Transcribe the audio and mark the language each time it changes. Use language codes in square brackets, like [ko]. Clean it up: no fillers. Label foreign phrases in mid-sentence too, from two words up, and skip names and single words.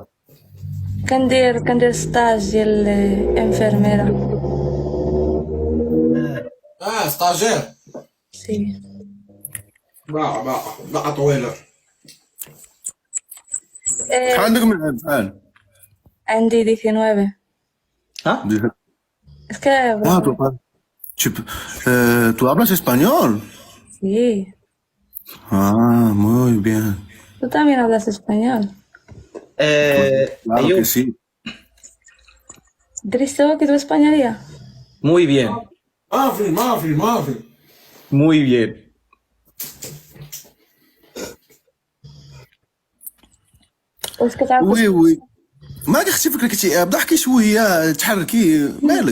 [ar] كندير ستاج ديال انفيرميرا. ستاجير. سي. باقا طويله. شحال عندك من عام شحال؟ عندي 19. ها؟ [es] Es que Ah, tu hablas español? sí, Ah, muy bien. tú también hablas español. Claro ايوب. que sí. [ar] دريس هو كيدوي اسبانيوليه. [es] muy bien. [ar] ما في. [es] muy bien. [ar] واش كتعرف؟ وي وي مالك اختي فكرك ضحكي شويه تحركي مالك.